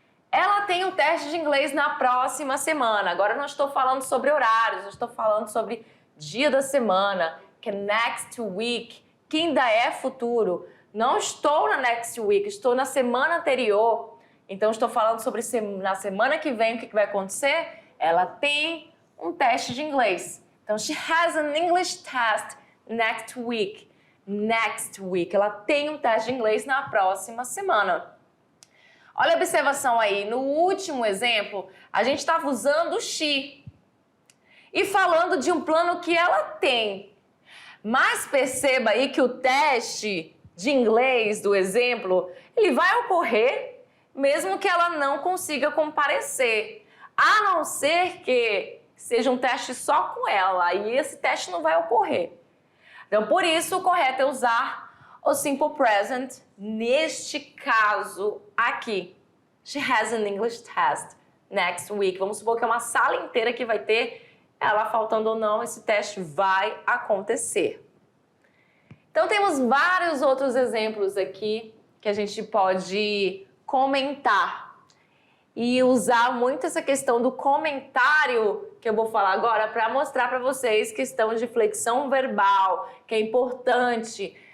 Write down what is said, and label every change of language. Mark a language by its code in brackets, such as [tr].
[pt] Ela tem um teste de inglês na próxima semana. Agora eu não estou falando sobre horários, eu estou falando sobre dia da semana, que é next week, que ainda é futuro. Não estou na next week, estou na semana anterior. Então, estou falando sobre na semana que vem, o que vai acontecer? Ela tem um teste de inglês. [en] Então, she has an English test next week. Next week. [pt] Ela tem um teste de inglês na próxima semana. Olha a observação aí. No último exemplo, a gente estava usando o she e falando de um plano que ela tem. Mas perceba aí que o teste de inglês do exemplo, ele vai ocorrer mesmo que ela não consiga comparecer. A não ser que seja um teste só com ela, aí esse teste não vai ocorrer. Então, por isso, o correto é usar o simple present neste caso aqui. [en] She has an English test next week. [pt] Vamos supor que é uma sala inteira que vai ter, ela faltando ou não, esse teste vai acontecer. Então, temos vários outros exemplos aqui que a gente pode comentar. E usar muito essa questão do comentário que eu vou falar agora para mostrar para vocês questão de flexão verbal, que é importante.